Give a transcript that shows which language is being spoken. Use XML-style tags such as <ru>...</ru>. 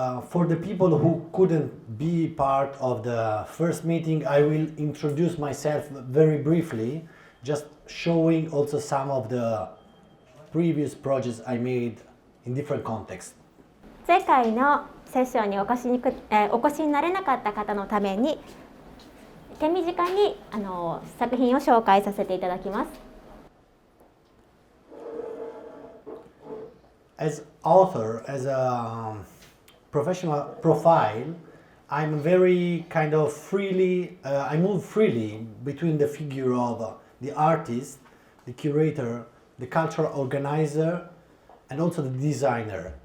<en>For the people who couldn't be part of the first meeting, I will introduce myself very briefly, just showing also some of the previous projects I made in different contexts.</en> <ja>前回のセッションにお越しになれなかった方のために手短に作品を紹介させていただきます。</ja> <en>As author, as a professional profile, I'm very kind of freely, I move freely between the figure of the artist, the curator, the cultural organizer, and also the designer.</en>